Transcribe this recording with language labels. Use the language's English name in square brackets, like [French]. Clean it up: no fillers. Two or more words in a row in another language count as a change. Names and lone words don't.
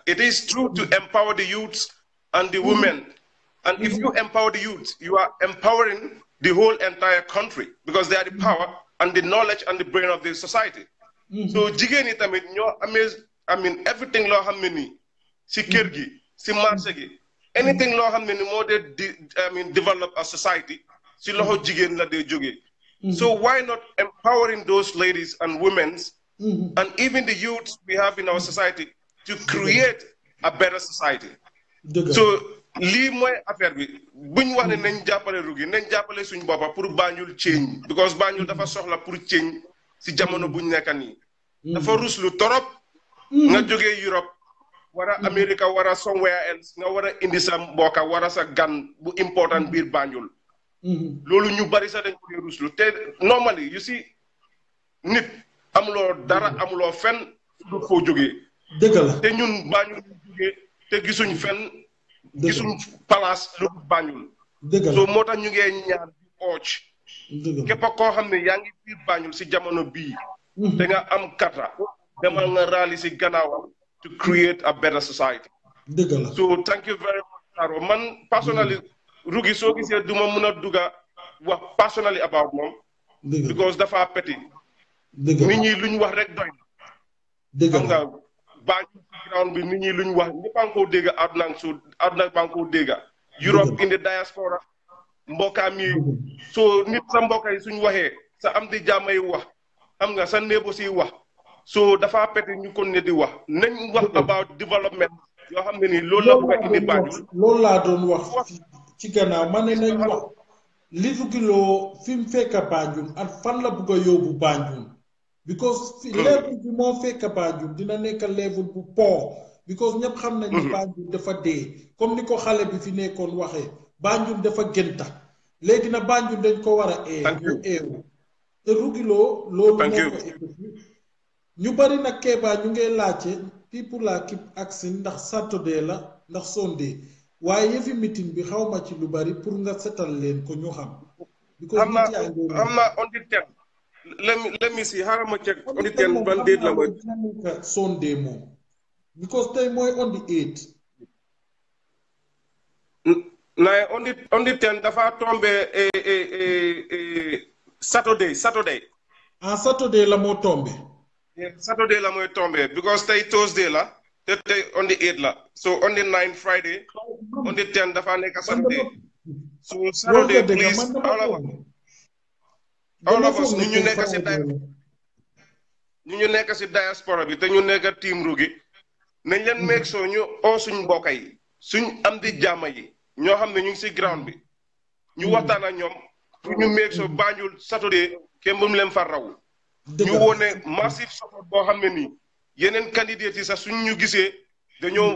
[English] It is true to empower the youths and the women, and if you empower the youth you are empowering the whole entire country because they are the power and the knowledge and the brain of the society. [Wolof] So jigéen ñi tamit ñoo amee everything loo xam ne nii si kër gi si marché gi anything loo xam ne ni moo dee [English] develop a society [Wolof] si loxo jigéen la dee jógee [English] so why not empowering those ladies and women and even the youths we have in our society to create a better society [Wolof] so lii mooy affaire bi buñ wax ne nañ jàppale rugi nañ jàppale suñ boppa pour Banjul change because Banjul dafa soxla pour change si jamono buñ nekk nii dafa ruslu torop nga jógee Europe wara America wara somewhere else nga wara indi sa mbokka wara sa gan bu important biir Banjul loolu ñu bari sax dañ ko dee ruslu te [English] normally you see [Wolof] nit amuloo dara amuloo fenn du foo jógee dëgg la te ñun Banjul ñu jógee te gisuñ fenn gisuñ place lu Banjul so moo tax ñu ngee ñaar di ooc képp koo xam ne yaa ngi biir Banjul si jamono bii te nga am kata demal nga rally si gannaawam [English] to create a better society so thank you very much [Wolof] Taro man personally rugi soo gisee duma mun a dugga wax [English] personally about [Wolof] moom because dafa petit nit ñi luñ wax rek doy na xam nga Banjul si ground bi nit ñi luñ wax ñëpp a ngi koo dégg àdduna ba ngi koo dégg Europe [English] in the diaspora [Wolof] mbokkaam yi so nit sa mbokka yi suñ waxee sa am di jàmm yi wax xam nga sa néebo si wax so dafa pete ñu kon ne di wax nañ wax about development yoo xam ne nii loolu la bëgg a indi Banjul loolu laa doon wax ci gannaaw ma ne nañ wax li Rugilo fi mu fekk Banjul ak fan la bëgg a yóbbu Banjul because level bi moo fekk Banjul dina nekk level bu poor because ñëpp xam nañ ni Banjul dafa dee comme ni ko xale bi fi nekkoon waxee Banjul dafa gënta léegi na Banjul dañ ko war a eewu te Rugilo loolu moo ko ñu bari nag Keba ñu ngee laajte [English] people are keep asking [Wolof] ndax Saturday la ndax Sunday waaye yëfi meeting bi xaw ma ci lu bari pour nga setal leen ko ñu xam. am na [English] on the 10 let me see [Wolof] xaaral ma [English] check on the 10 [Wolof] ban date la mooy Sunday moom because tey mooy [English] on the 8. [Wolof] na [English] on the 10 [Wolof] dafa tombé Saturday. Ah Saturday la moo tombé. Saturday la mooy tombé because tey Thursday la te tey [English] on the 8 [Wolof] la so [English] on the 9 Friday on the 10 [Wolof] dafa nekk Saturday so Saturday [English] please all of us [Wolof] ñu nekk si diaspora bi te ñu nekk team Rugi nañ leen [English] make sure [Wolof] ñu oo suñ mbokk yi suñ am di jàmm yi ñoo xam ne ñu ngi si ground bi ñu waxtaan ak ñoom pour ñu [English] make sure [Wolof] Banjul Saturday kenn bu mu leen fa raw ñu wone [English] massive support [Wolof] boo xam ne nii yeneen candidate yi sax suñ ñu gisee dañoo